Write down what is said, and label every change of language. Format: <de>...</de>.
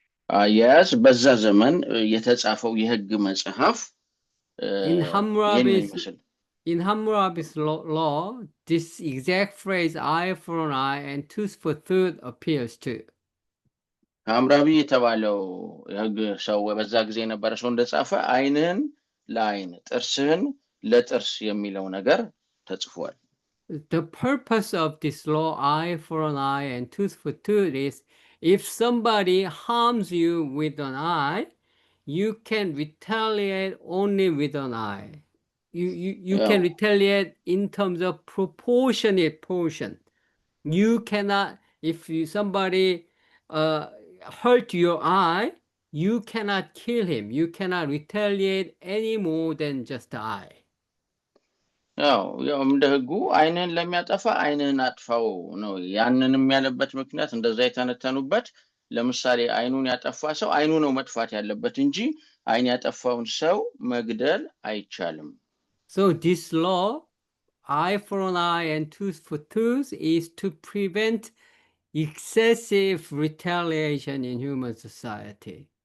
<am>አያያዝ በዛ ዘመን የተጻፈው የህግ መጽሐፍ</am> <en>In</en> <am>ይህን ነው</am> <en>Hammurabi's</en> <am>ይመስል</am> <en>in Hammurabi's law, this exact phrase "eye for an eye and tooth for tooth" appears too.</en> <am>ሐምራቢ የተባለው የህግ ሰው በዛ ጊዜ የነበረ ሰው እንደጻፈ ዓይንህን ለዓይን ጥርስህን ለጥርስ የሚለው ነገር ተጽፏል።</am> <en>The purpose of this law, eye for an eye and tooth for tooth, is if somebody harms you with an eye, you can retaliate only with an eye. You</en> <am>ያው</am> <en>can retaliate in terms of proportionate portion. You cannot, if somebody hurt your eye, you cannot kill him. You cannot retaliate any more than just the eye.</en> <am>ያው እንደ ህጉ ዓይንህን ለሚያጠፋ ዓይንህን አጥፋው ነው። ያንንም ያለበት ምክንያት እንደዛ የተነተኑበት ለምሳሌ ዓይኑን ያጠፋ ሰው ዓይኑ ነው መጥፋት ያለበት እንጂ ዓይን ያጠፋውን ሰው መግደል አይቻልም።</am> <en>So this law, eye for an eye and tooth for tooth, is to prevent excessive retaliation in human society.</en>